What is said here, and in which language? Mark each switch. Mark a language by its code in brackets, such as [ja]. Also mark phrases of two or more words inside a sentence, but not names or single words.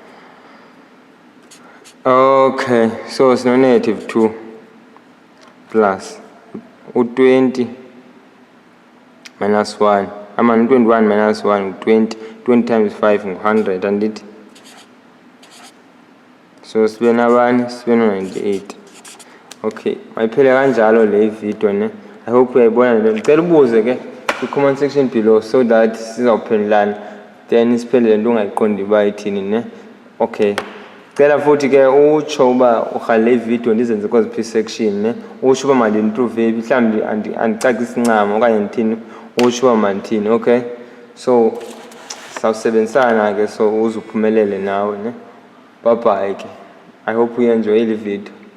[en] Okay, so [xh] sino-2 plus u-20 minus 1 u-21 minus 1 u-20, 20 times 5 ngu-100 andithi. So sibe nabani? Sibe no-98. Okay, mayiphele kanjalo le video ne. [en] I hope [xh] uyayibona le. Ndicela ubuze ke kwi-comment [en] section below so that [xh] sizawuphendulana, then siphendule nto ungayiqondi uba ithini ne. Okay, cela futhi ke utsho uba urhalela le video ndizenze kwaziphi section ne, utsho uba mandi-improve ephi, mhlawumbi andicacisi ncam okanye ndithini, utsho uba mandithini. [en] Okay, so [xh] sawusebenzisana ke so uze uphumelele nawe ne. [en] Bye bye ke. I hope you enjoy the video.